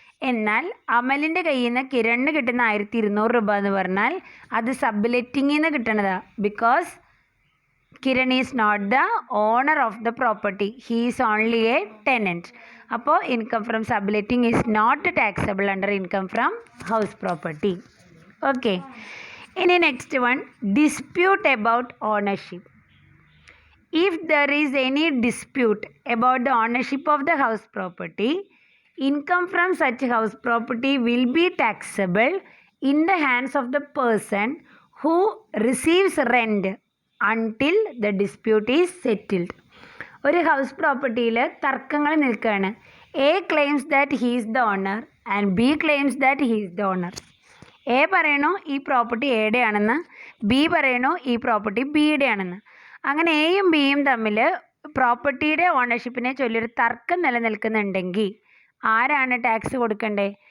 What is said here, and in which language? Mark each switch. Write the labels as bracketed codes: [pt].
[ml] എന്നാൽ അമലിൻ്റെ കയ്യിൽ നിന്ന് കിരണിന് കിട്ടുന്ന 1200 രൂപ എന്ന് പറഞ്ഞാൽ അത് സബ്ലെറ്റിങ്ങിൽ നിന്ന് കിട്ടണതാണ്, [en] Because Kiran is not the owner of the property, he is only a tenant. അപ്പോൾ income from subletting is not taxable under income from house property. Okay, ഇനി next one, dispute about ownership. If there is any dispute about the ownership of the house property, income from such house property will be taxable in the hands of the person who receives rent until the dispute is settled. [ml] ഒരു house പ്രോപ്പർട്ടിയിൽ തർക്കങ്ങൾ നിൽക്കുകയാണ്. [en] A claims that he is the owner and B claims that he is the owner. [ml] A പറയണു ഈ property എയുടെ ആണെന്ന്, B പറയണു ഈ property ബിയുടെ ആണെന്ന്. അങ്ങനെ എയും ബിയും തമ്മിൽ പ്രോപ്പർട്ടിയുടെ ഓണർഷിപ്പിനെ ചൊല്ലിയൊരു തർക്കം നിലനിൽക്കുന്നുണ്ടെങ്കിൽ ആരാണ് ടാക്സ് കൊടുക്കേണ്ടത്?